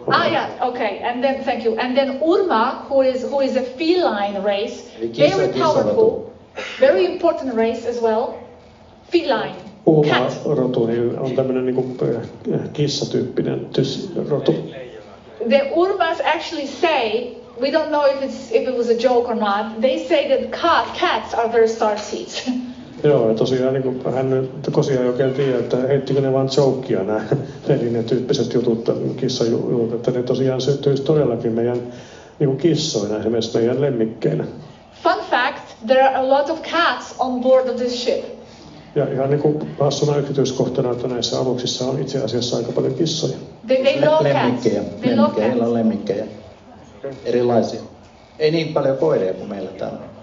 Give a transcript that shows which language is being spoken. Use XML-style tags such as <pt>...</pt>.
<en>yeah, okay, and then thank you. And then Urma, who is a feline race, very powerful, very important race as well. Feline.</en> <fi>Urma-rotu niin on tämmöinen niin kuin kissatyyppinen rotu.</fi> <en>The Urmas actually say, we don't know if it was a joke or not, they say that cats are their starseeds.</en> <fi>Joo, ja tosiaan niin Gosia ei oikein tiedä, että heittikö ne vaan jokeja nämä velinetyyppiset jutut, kissajutut, että ne tosiaan syntyisi todellakin meidän niin kissoina, esimerkiksi meidän lemmikkeinä.</fi> <en>Fun fact, there are a lot of cats on board of this ship.</en> <fi>Ja ihan niin kuin hassuna yksityiskohtana, että näissä aluksissa on itse asiassa aika paljon kissoja.</fi> <en>They love cats.</en> <fi>Heillä on lemmikkejä. Erilaisia. Ei niin paljon koiria kuin meillä täällä.</fi>